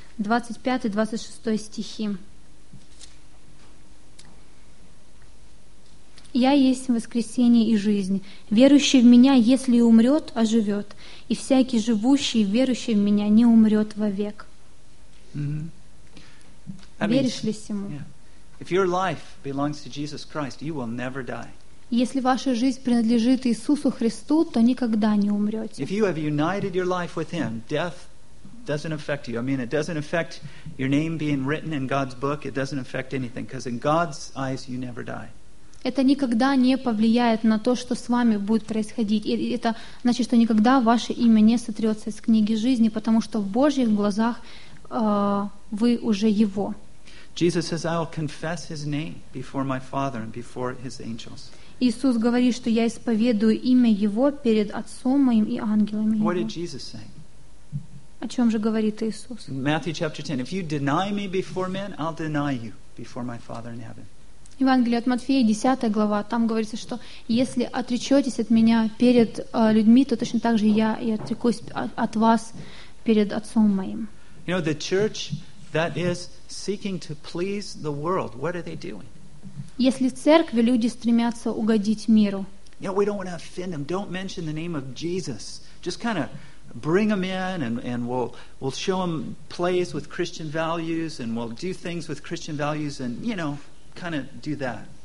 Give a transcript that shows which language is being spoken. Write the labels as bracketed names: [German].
[Russian] 25-26 стихи. «Я есть воскресение и жизнь. Верующий в Меня, если и умрет, оживет. И всякий живущий, верующий в Меня, не умрет вовек». Mm-hmm. Веришь ли всему? [English] If your life belongs to Jesus Christ, you will never die. [Russian] Если ваша жизнь принадлежит Иисусу Христу, то никогда не умрете. [English] If you have united your life with Him, death doesn't affect you. I mean, it doesn't affect your name being written in God's book. It doesn't affect anything, because in God's eyes you never die. [Russian] Это никогда не повлияет на то, что с вами будет происходить. И это значит, что никогда ваше имя не сотрется из книги жизни, потому что в Божьих глазах вы уже Его. [English] Jesus says, "I will confess His name before my Father and before His angels." [Russian] Иисус говорит, что я исповедую имя Его перед Отцом моим и ангелами Его. [English] What did Jesus say? [Russian] О чем же говорит Иисус? [English] Matthew chapter 10. If you deny me before men, I'll deny you before my Father in heaven. [Russian] Евангелие от Матфея, 10 глава, там говорится, что если отречетесь от меня перед людьми, то точно так же я и отрекусь от вас перед Отцом моим. [English] You know, the church that is seeking to please the world, what are they doing? [Russian] Если в церкви люди стремятся угодить миру. [English] You know, we don't want to offend them. Don't mention the name of Jesus. Just kind of bring them in, and we'll show them plays with Christian values, and we'll do things with Christian values, and, you know, kind of do that.